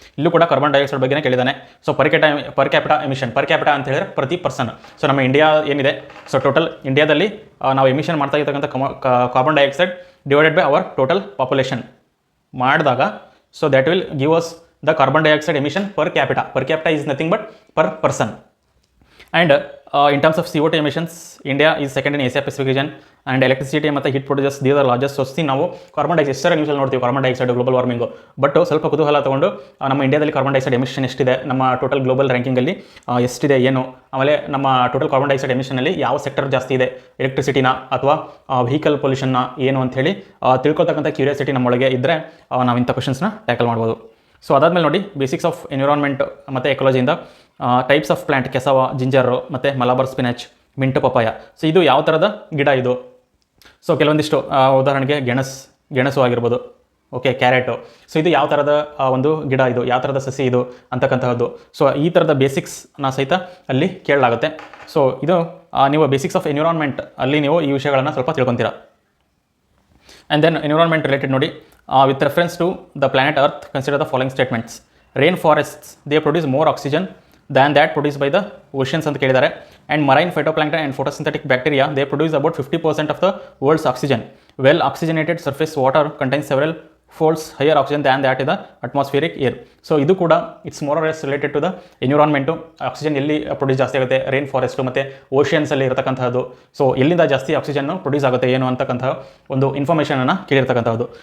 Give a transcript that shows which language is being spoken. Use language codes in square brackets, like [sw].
[kn] ಇಲ್ಲೂ ಕೂಡ carbon dioxide ಬಗ್ಗೆ ಕೇಳಿದ್ದಾನೆ. So per capita emission, per capita ಅಂತ ಹೇಳಿದ್ರೆ ಪ್ರತಿ ಪರ್ಸನ್. ಸೊ ನಮ್ಮ ಇಂಡಿಯಾ ಏನಿದೆ, ಸೊ ಟೋಟಲ್ ಇಂಡಿಯಾದಲ್ಲಿ ನಾವು ಎಮಿಷನ್ ಮಾಡ್ತಾ ಇರ್ತಕ್ಕಂಥ [en] Carbon dioxide divided by our total population ಮಾಡಿದಾಗ, so that will give us the carbon dioxide emission per capita is nothing but per person. And in terms of CO2 emissions, India is second in Asia Pacific region, and electricity ಮತ್ತು heat producers these are largest sources. [kn] ನಾವು carbon dioxide ಎಷ್ಟರ ನ್ಯೂಸಲ್ಲಿ ನೋಡ್ತೀವಿ, carbon dioxide, global warming. But ಸ್ವಲ್ಪ ಕುತೂಹಲ ತೊಗೊಂಡು ನಮ್ಮ ಇಂಡಿಯಾದಲ್ಲಿ carbon dioxide emission ಎಷ್ಟಿದೆ, ನಮ್ಮ ಟೋಟಲ್ ಗ್ಲೋಬಲ್ ರ್ಯಾಂಕಿಂಗಲ್ಲಿ ಎಷ್ಟಿದೆ ಏನು, ಆಮೇಲೆ ನಮ್ಮ ಟೋಟಲ್ ಕಾರ್ಬನ್ ಡೈಆಕ್ಸೈಡ್ ಎಮಿಷನಲ್ಲಿ ಯಾವ ಸೆಕ್ಟರ್ ಜಾಸ್ತಿ ಇದೆ, ಎಲೆಕ್ಟ್ರಿಸಿಟಿನ ಅಥವಾ ವೆಹಿಕಲ್ ಪೊಲ್ಯೂಷನ್ನ ಏನು ಅಂಥೇಳಿ ತಿಳ್ಕೊಳ್ತಕ್ಕಂಥ ಕ್ಯೂರಿಯಾಸಿಟಿ ನಮ್ಮೊಳಗೆ ಇದ್ದರೆ ನಾವು ಇಂಥ ಕ್ವಶನ್ಸ್ನ ಟ್ಯಾಕಲ್ ಮಾಡ್ಬೋದು. ಸೊ ಅದಾದಮೇಲೆ ನೋಡಿ, ಬೇಸಿಕ್ಸ್ ಆಫ್ ಎನ್ವಿರಾನ್ಮೆಂಟ್ ಮತ್ತು ಎಕಾಲಜಿಯಿಂದ ಟೈಪ್ಸ್ ಆಫ್ ಪ್ಲಾಂಟ್, ಕೆಸವ, ಜಿಂಜರು ಮತ್ತು Malabar spinach, mint papaya. So ಇದು ಯಾವ ಥರದ ಗಿಡ ಇದು? ಸೊ ಕೆಲವೊಂದಿಷ್ಟು ಉದಾಹರಣೆಗೆ ಗೆಣಸು ಆಗಿರ್ಬೋದು. Okay, carrot. ಸೊ ಇದು ಯಾವ ಥರದ ಒಂದು ಗಿಡ, ಇದು ಯಾವ ಥರದ ಸಸಿ ಇದು ಅಂತಕ್ಕಂತಹದ್ದು. ಸೊ ಈ ಥರದ ಬೇಸಿಕ್ಸ್ನ ಸಹಿತ ಅಲ್ಲಿ ಕೇಳಲಾಗುತ್ತೆ. ಸೊ ಇದು ನೀವು ಬೇಸಿಕ್ಸ್ ಆಫ್ ಎನ್ವಿರಾನ್ಮೆಂಟ್ ಅಲ್ಲಿ ನೀವು ಈ ವಿಷಯಗಳನ್ನು ಸ್ವಲ್ಪ ತಿಳ್ಕೊತೀರಾ. [en] And then environment related ನೋಡಿ, with reference to the planet earth consider the following statements. Rain forests they produce more oxygen than that produce by the oceans [kn] ಅಂತ ಕೇಳಿದ್ದಾರೆ. [en] And marine phytoplankton and photosynthetic bacteria they produce about 50% of the world's oxygen. Well oxygenated surface water contains several folds higher oxygen than that in the atmospheric air. [kn] So ಇದು ಕೂಡ [en] It's more or less related to the environment. [kn] Oxygen ಎಲ್ಲಿ produce ಜಾಸ್ತಿ ಆಗುತ್ತೆ, rain forest ಮತ್ತು ಓಷನ್ಸಲ್ಲಿ ಇರತಕ್ಕಂಥದ್ದು. So ಎಲ್ಲಿಂದ ಜಾಸ್ತಿ ಆಕ್ಸಿಜನ್ನು produce ಆಗುತ್ತೆ ಏನು ಅಂತಕ್ಕಂಥ ಒಂದು ಇನ್ಫಾರ್ಮೇಷನನ್ನು ಕೇಳಿರ್ತಕ್ಕಂಥದ್ದು.